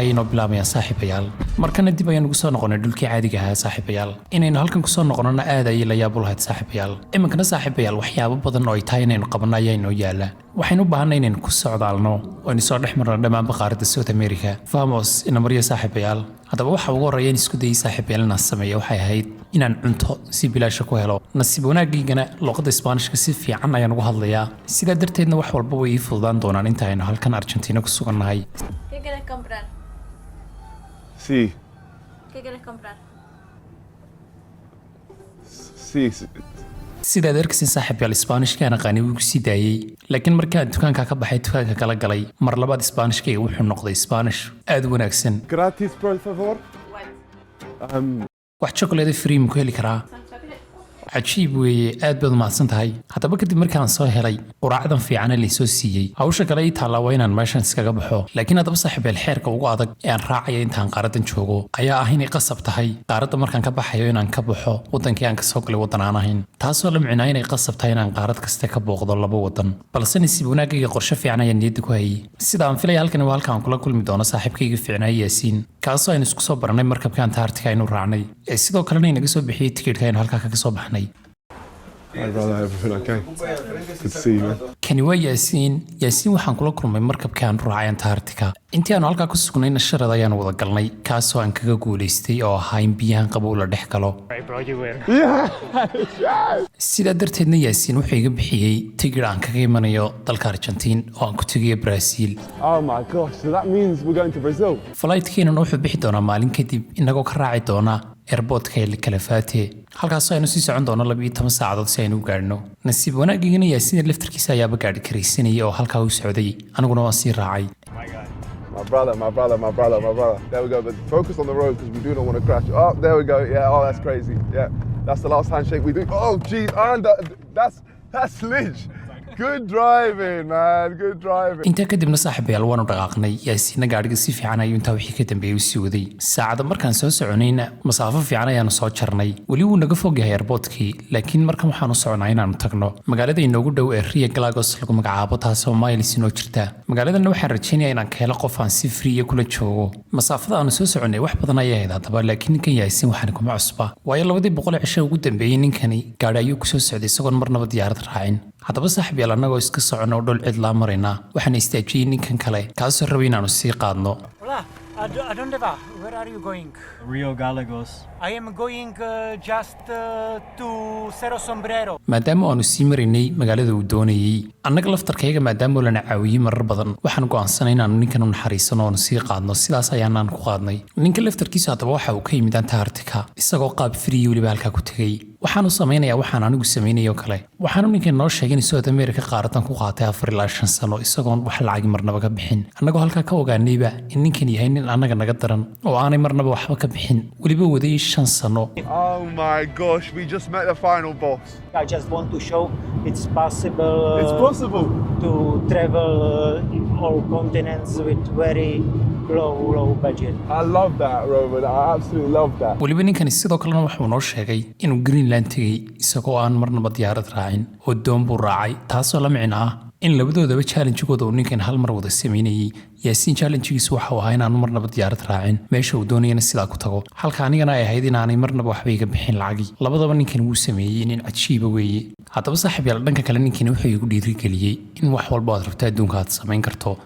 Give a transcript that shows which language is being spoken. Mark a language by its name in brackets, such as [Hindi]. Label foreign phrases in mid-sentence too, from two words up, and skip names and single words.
[Somali] ayaynu bilaabayaan saaxiibayaal markana dib ayaan ugu soo noqonay dhulkii caadiga ahaa saaxiibayaal inaynu halkan ku soo noqonana aad ayay la yaab u lahayd saaxiibayaal imikana saaxiibayaal waxyaabo badan oo ay tahay inaynu qabanno ayaynu yaala waxaynu u baahanay inaynu ku socdaalno oo aynu soo dhex marno dhammaanba qaaradda South America vamos ina mariyo saaxiibayaal haddaba waxa ugu horreeya in isku dayay saaxiibayaal inaan sameeyo waxay ahayd inaan cunto si bilaash ku helo nasiib wanaagigana luqadda Isbaanishka si fiican ayaan ugu hadlayaa sida darteedna wax walba way ii fududaan doonaan inta aynu halkan Argentina ku sugannahay [Spanish] ¿Qué quieres comprar? Sí, ¿Qué quieres comprar? sí. [Somali] sida darksin saaxiibayaal Isbaanishka aan aqaani wuu sii daayay laakiin markaan dukaanka ka baxay dukaanka kala galay mar labaad Isbaanishka wuxuu noqday Isbaanish aad u wanaagsan [Spanish] Gratis, por favor. [Somali] wax [English] chocolate free [Somali] mu heli karaa cajiib weeye aad baad mahadsan tahay haddaba kadib markaan soo helay quraacdan fiican ee la soo siiyay hawsha kale ay taala waa inaan meeshan iskaga baxo laakiin haddaba saaxiibayaal xeerka ugu adag ee aan raacaya intaan qaaradan joogo ayaa ah inay qasab tahay qaaradda markaan ka baxayo inaan ka baxo wadankii aan ka soo galay wadan aan ahayn taasoo la micnaa inay qasab tahay inaan qaarad kasta ka booqdo laba wadan balse nasiib wanaagayga qorshe fiican ayaan niyadda ku hayay sida aan filaya halkan waa halkaan kula kulmi doono saaxiibkayga fiicnaa Yaasiin kaasoo aynu isku soo baranay markabka Antarctica aynu raacnay ee sidoo kalena inaga soo bixiyay tikidhka aynu halkaa kaga soo baxnay [English] Hi brother, everything okay? Good to see you, man. [Somali] kani waa Yaasiin waxaan kula kulmay markabka aan raacay Antarctica intii aanu halkaa ku sugnayna sharad ayaan wada galnay kaasoo aan kaga guuleystay oo ahaa in biyahan qabow la dhex galo sida darteedna Yaasiin wuxuu iga bixiyay tigidh aan kaga imanayo dalka Argentina oo aan ku tagayo Brazil [English] Oh my gosh, so that means we're going to Brazil. [Somali] flightkeena wuxuu bixi doonaa maalin kadib inagoo ka raaci doona airportka El Calafate halkaasoo aynu sii socon doono 12 saacadood si aynu u gaadhno nasiib wanaagigana Yaasiin laftarkiisa ayaaba gaadhi karaysanayay oo halkaa u socday aniguna waan sii raacay [English] My brother. There we go, but focus on the road because we do not want to crash. Oh, there we go. Yeah, oh, that's crazy. Yeah, that's the last handshake we do. Oh, geez, and that's Lidge. Good driving, man. Good driving. [Somali] inta kadibna saaxiibayaal waanu dhaqaaqnay Yaasiin gaadhiga si fiican ayuu inta wixii ka dambeeyay u sii waday saacada markaan soo soconayna masaafo fiican ayaanu soo jarnay weli wuu naga fog yahay airportkii laakiin markan waxaanu soconaa inaanu tagno magaalada inoogu dhow ee Rio Galagos lagu magacaabo taasoo miles inoo jirta magaaladana waxaan rajaynayaa inaan ka helo qof aan si free kula joogo masaafada aanu soo soconay wax badan ayay ahayd haddaba laakiin ninkan Yaasiin waxaan kuma cusba waayo 200 cisho ugu dambeeyay ninkani gaadhi ayuu ku soo socday isagoon marnaba diyaarad raacin haddaba saaxiibayaal annagoo iska socono dhul cid la marayna waxaan istaajiyay ninkan kale kaasoo rabay inaanu sii qaadno [Spanish] Hola, ¿a dónde va? [English] Where are you going? Rio Galagos. I am going just to Cerro Sombrero. [Somali] maadaama aanu sii maraynay magaalada uu doonayay annaga laftarkayga maadaama lana caawiyey marar badan waxaan go'aansanay inaanu ninkan u naxariisano oonu sii qaadno sidaas ayaanaan ku qaadnay ninka laftarkiisu haddaba waxa uu ka yimid Antarctica isagoo qaab free weliba halkaa ku tegay waxaanu samaynayaa waxaan anigu samaynayo kale waxaanu ninkan noo sheegay in South America qaaradan ku qaatay 4 ilaa 5 sano isagoon wax lacag marnaba ka bixin annagoo halkaa ka ogaanayba in ninkan yahay nin annaga naga daran oo aanay marnaba waxba ka bixin weliba waday 5 sano [English] Oh my gosh, we just met the final boss. I just want to show it's possible, It's possible. to travel all continents with very low budget. I love that, Roman. I absolutely love that. [Somali] weliba ninkani sidoo kalena wuxuu noo sheegay inuu Greenland tegay isagoo aan marnaba diyaarad raacin oo doon buu raacay taasoo la micno ah in labadoodaba challenge-gooda uu ninkan hal mar wada sameynayay Yaasiin challenge-giisu waxa uu ahaa inaanu marnaba diyaarad raacin meesha uu doonayana sidaa ku tago halka anigana ay ahayd inaanay marnaba waxba iga bixin lacagi labadaba ninkan wuu sameeyey nin cajiiba weeye haddaba saaxiibayaal dhanka kale ninkan wuxuu igu dhiirigeliyey in wax walba aad rabto adduunka aad samayn karto